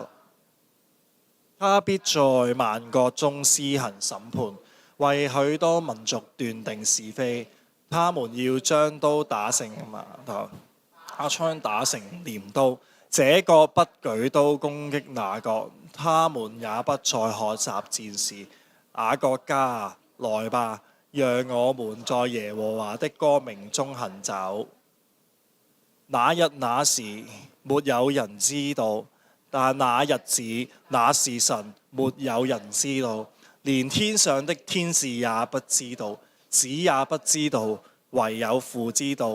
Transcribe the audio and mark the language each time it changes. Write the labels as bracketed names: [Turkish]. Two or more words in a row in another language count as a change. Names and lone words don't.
[Chinese] 他必在萬國中施行審判，為許多民族斷定是非。他們要將刀打成矛頭，把槍打成鐮刀，這國不舉刀攻擊那國，他們也不再學習戰事。雅各家啊，來吧，讓我們在耶和華的光明中行走。那日那時，沒有人知道，但那日子那時辰，沒有人知道，連天上的天使也不知道，子也不知道，唯有父知道。